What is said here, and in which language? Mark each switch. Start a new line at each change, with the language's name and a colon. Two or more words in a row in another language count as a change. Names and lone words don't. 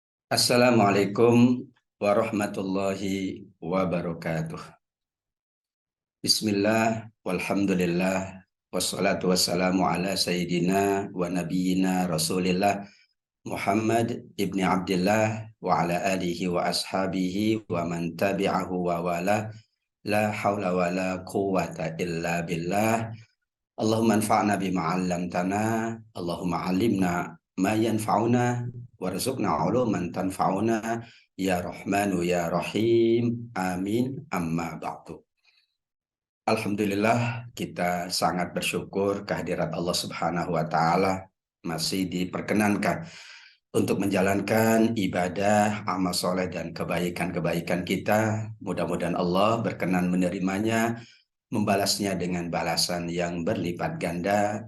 Arabic: السلام عليكم ورحمة الله وبركاته. بسم الله، والحمد لله، والصلاة والسلام على سيدنا ونبينا رسول الله محمد ابن عبد الله وعلى آله وأصحابه ومن تبعه ووالاه لا حول ولا قوة إلا بالله. اللهم انفعنا بما علمتنا، اللهم علمنا ما ينفعنا وارزقنا علوما تنفعنا يا رحمن يا رحيم. آمين. أما بعد. الحمد لله,
Indonesian: kita sangat bersyukur kehadirat Allah
Arabic: سبحانه وتعالى
Indonesian: masih diperkenankan untuk menjalankan ibadah, amal soleh dan kebaikan-kebaikan kita. Mudah-mudahan Allah berkenan menerimanya, membalasnya dengan balasan yang berlipat ganda.